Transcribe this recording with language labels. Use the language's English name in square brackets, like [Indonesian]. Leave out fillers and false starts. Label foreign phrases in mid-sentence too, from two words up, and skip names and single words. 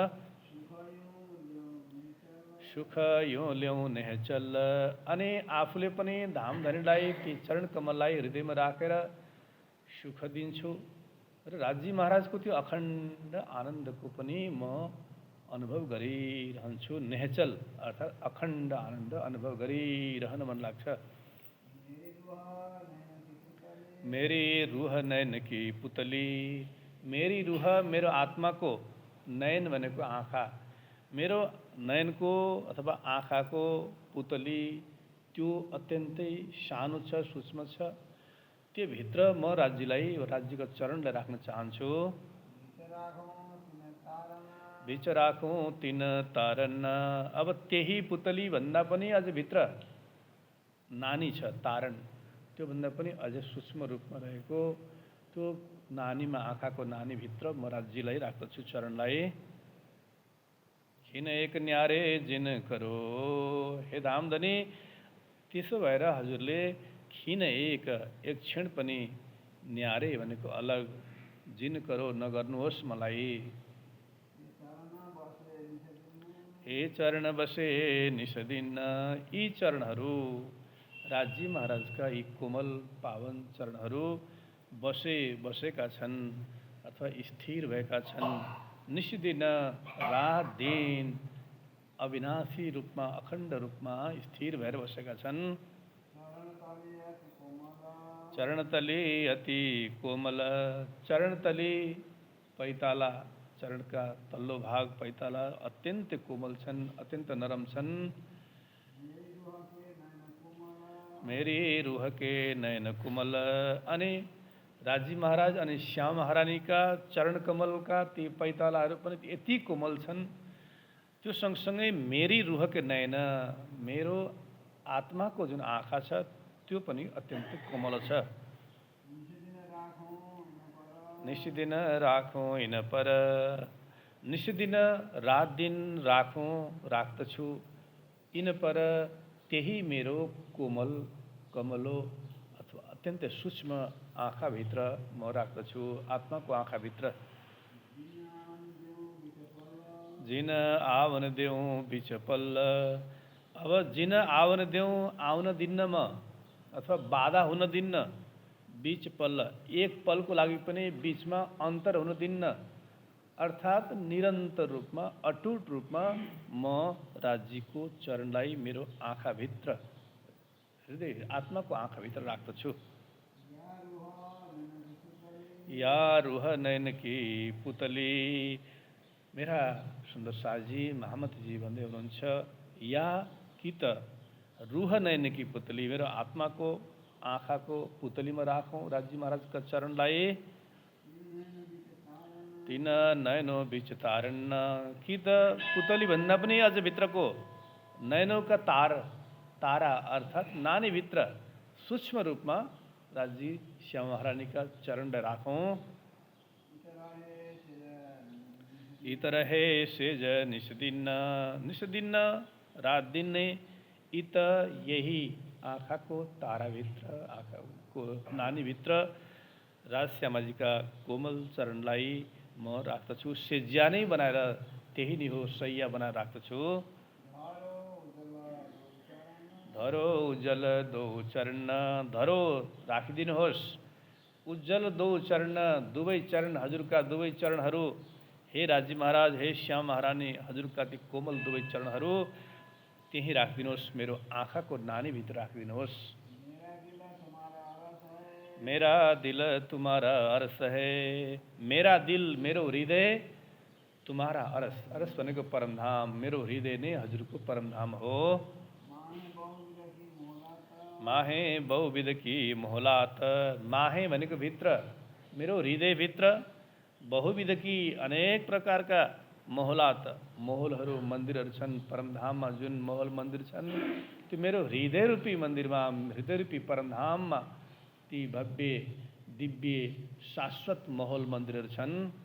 [Nepali] सुख यो ल्याउ नेहचल, अनि आफूले पनि धामधनीलाई ती चरण कमललाई हृदयमा राखेर सुख दिन्छु र राज्य महाराजको त्यो अखण्ड आनन्दको पनि म अनुभव गरिरहन्छु। नेहचल अर्थात् अखण्ड आनन्द अनुभव गरिरहन मन लाग्छ। [Hindi] मेरी रूह नयन की पुतली, मेरी रूह [Nepali] मेरो आत्माको, नयन भनेको आँखा, मेरो नयनको अथवा आँखाको पुतली त्यो अत्यन्तै सानो छ, सूक्ष्म छ। त्यो भित्र म राज्यलाई, राज्यको चरणलाई राख्न चाहन्छु। [Hindi] बिच राखौँ तिन तारन, [Nepali] अब त्यही पुतली भन्दा पनि अझ भित्र नानी छ तारण, त्योभन्दा पनि अझ सूक्ष्म रूपमा रहेको त्यो नानीमा, आँखाको नानीभित्र म राज्यलाई राख्दछु, चरणलाई। [Hindi] खिन एक न्यारे जिन करो, [Nepali] हे धामधनी त्यसो भएर हजुरले खिन एक क्षण पनि, न्यारे भनेको अलग, [Hindi] जिन करो [Nepali] नगर्नुहोस् मलाई। [Hindi] हे चरण बसे निषदिन, [Nepali] यी चरणहरू राज्य महाराजका यी कोमल पावन चरणहरू बसेका छन् अथवा स्थिर भएका छन्। निषदिन रात दिन अविनाशी रूपमा, अखण्ड रूपमा स्थिर भएर बसेका छन्। चरणतली अति कोमल, चरणतली पैताला, चरणका तल्लो भाग पैताला अत्यन्त कोमल छन्, अत्यन्त नरम छन्। [Hindi] मेरी रूह के नयन कुमल। [Nepali] अनि राजी महाराज अनि श्याम महारानीका चरण कमलका ती पैतालाहरू पनि यति कोमल छन्। त्यो सँगसँगै [Hindi] मेरी रूहके नयन, [Nepali] मेरो आत्माको जुन आँखा छ त्यो पनि अत्यन्तै कोमल छ। [Hindi] निस्दिन राखौँ इन पर, [Nepali] निस्दिन रात दिन राख्दछु [Hindi] इन पर, [Nepali] त्यही मेरो कोमल कमलो अथवा अत्यन्तै सूक्ष्म आँखाभित्र म राख्दछु, आत्माको आँखाभित्र। [Hindi] जिन आवन देऊ बिच पल्ल, [Nepali] अब [Hindi] जिन आवन देऊ [Nepali] आउन दिन्न म, अथवा बाधा हुन दिन्न। [Hindi] बीच पल्ल, [Nepali] एक पलको लागि पनि बीचमा अन्तर हुन दिन्न। अर्थात् निरन्तर रूपमा अटुट रूपमा म राज्यको चरणलाई मेरो आँखाभित्र, हृदय आत्माको आँखाभित्र राख्दछु। [Hindi] या रूह नयन की पुतली, [Nepali] मेरा सुन्दर साजी महामतीजी भन्दै हुनुहुन्छ, या कि त रूह नयन की पुतली, मेरो आत्माको आँखाको पुतलीमा राखौँ राज्य महाराजका चरणलाई। [Hindi] तिन नयनो बिच तारन्न, [Nepali] कि त पुतली भन्दा पनि अझ भित्रको नयनौका तारा अर्थात् नानीभित्र सूक्ष्म रूपमा राज्य श्याम महारानीका चरणलाई राखौँ। [Hindi] इत रहे सेज निस्दिन्न [Nepali] रात दिन नै, इत यही आँखाको ताराभित्र, आँखाको नानीभित्र राजश्यामाजीका कोमल चरणलाई म राख्दछु। सेज्या नै बनाएर त्यही नै हो, सैया बनाएर राख्दछु। [Hindi] धरो उज्जल दो चरण, [Nepali] धरो राखिदिनुहोस्, [Hindi] उज्जल दो चरण, [Nepali] दुवै चरण हजुरका दुवै चरणहरू। हे राज्य महाराज, हे श्याम महारानी, हजुरका ती कोमल दुवै चरणहरू त्यही राखिदिनुहोस्, मेरो आँखाको नानीभित्र राखिदिनुहोस्। [Hindi] मेरा दिल तुम्हारा अरस है, मेरा दिल [Nepali] मेरो हृदय, [Hindi] तुम्हारा अरस, [Nepali] अरस भनेको परमधाम, मेरो हृदय नै हजुरको परमधाम हो। [Hindi] माहे बहुविध की मोहलात, [Nepali] माहे भनेको भित्र, मेरो हृदयभित्र [Hindi] बहुविध की [Nepali] अनेक प्रकारका मोहलात, मोहलहरू मन्दिरहरू छन्। परमधाममा जुन मोहल मन्दिर छन् त्यो मेरो हृदय रूपी मन्दिरमा, हृदय रूपी परमधाममा ती भव्य दिव्य शाश्वत मोहल मन्दिरहरू छन्।